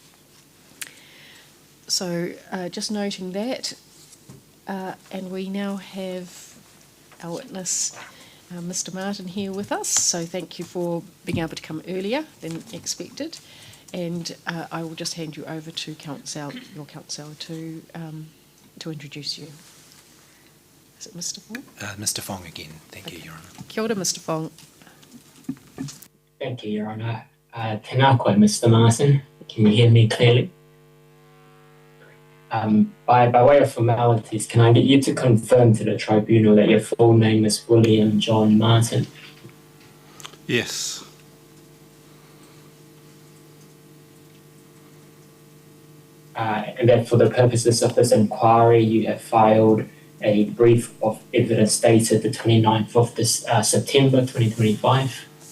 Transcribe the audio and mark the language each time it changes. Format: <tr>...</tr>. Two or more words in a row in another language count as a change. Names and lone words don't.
<en>So just noting that, and we now have our witness, Mr. Martin, here with us. So thank you for being able to come earlier than expected. And I will just hand you over to your counsel to introduce you. Is it Mr. Fong? Mr. Fong again. Thank you, Your Honour.</en> <mi>Kia ora,</mi> <en>Mr. Fong. Thank you, Your Honour.</en> <mi>Tēnā koe,</mi> <en>Mr. Martin. Can you hear me clearly? By way of formalities, can I get you to confirm to the tribunal that your full name is William John Martin? Yes. And that for the purposes of this inquiry, you have filed a brief of evidence dated the 29th of this, September 2025?</en>